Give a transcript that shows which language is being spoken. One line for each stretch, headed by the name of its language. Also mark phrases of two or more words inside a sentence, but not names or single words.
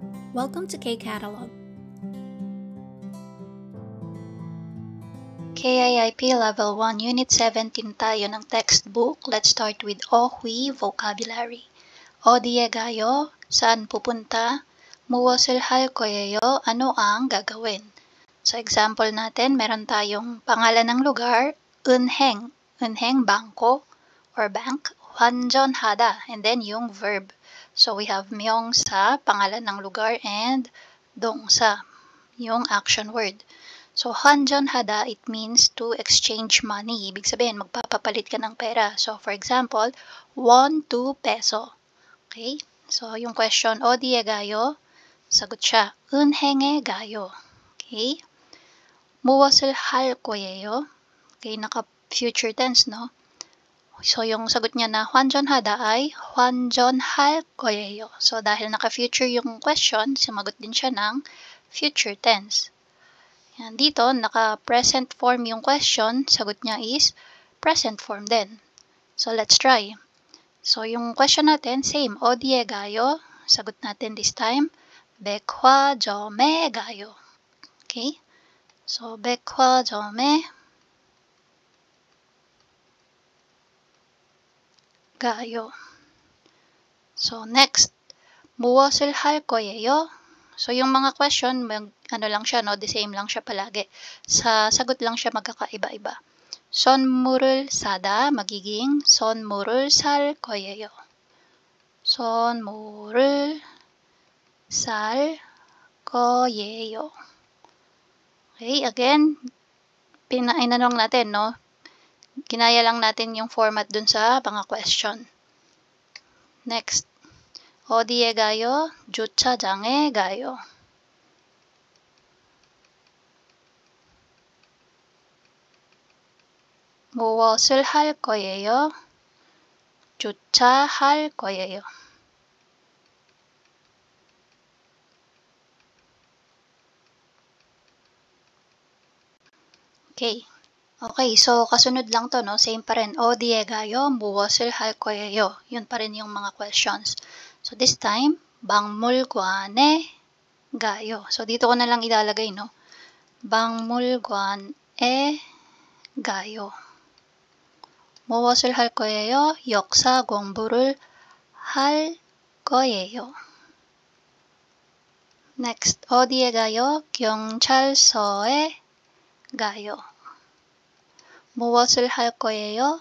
English: Welcome to K-Catalog.
Filipino: KIIP Level 1 Unit 17 tayo ng textbook.
English: Let's start with Ohui Vocabulary.
Korean: 어디에 가요?
Filipino: Saan pupunta?
Korean: 무엇을 할 거예요?
Filipino: Ano ang gagawin? So example natin, meron tayong pangalan ng lugar,
Korean: 은행. 은행,
English: bangko or bank. 환전하다, and then yung verb. So we have 명사,
Filipino: pangalan ng lugar, and 동사, yung
English: action word. So, 환전하다, it means to exchange money.
Filipino: Ibig sabihin, magpapapalit ka ng pera.
English: So, for example, 1 to peso. Okay?
Filipino: So, yung question,
Korean: 어디에 가요?
Filipino: Sagot siya,
Korean: 은행에 가요. Okay? 무엇을 할 거예요?
Filipino: Okay, naka-
English: future tense,
Filipino: no? So, yung sagot niya na 환전하다 ay
Korean: 환전할 거예요.
Filipino: So, dahil naka-future yung question, sumagot din siya ng
English: future tense.
Filipino: Yan, dito, naka-
English: present form
Filipino: yung question, sagot niya is
English: present form
Filipino: din.
English: So, let's try. So,
Filipino: yung question natin, same.
Korean: 어디에 가요?
Filipino: Sagot natin
English: this time,
Korean: 백화점에 가요. Okay? So, 백화점에 가요.
English: So, next,
Korean: 무엇을 할 거예요?
Filipino: So, yung mga question, ano lang siya, no?
English: The same
Filipino: lang siya palagi. Sa sagot lang siya magkakaiba-iba.
Korean: 선물을 사다, magiging 선물을 살 거예요. 선물을 살 거예요.
Filipino: Okay, again, inanong natin, no? Ginaya lang natin yung format dun sa mga question.
English: Next,
Korean: 어디에 가요? 주차장에 가요. 무엇을 할 거예요? 주차할 거예요.
Filipino: Okay, so kasunod lang to, no? Same pa rin.
Korean: 어디에 가요? 무엇을 할 거예요?
Filipino: Yun pa rin yung mga questions.
English: So this time,
Korean: 박물관에 가요.
Filipino: So dito ko na lang ilalagay, no?
Korean: 박물관에 가요. 무엇을 할 거예요? 역사 공부를 할 거예요. Next, 어디에 가요? 경찰서에 가요. 무엇을 할 거예요?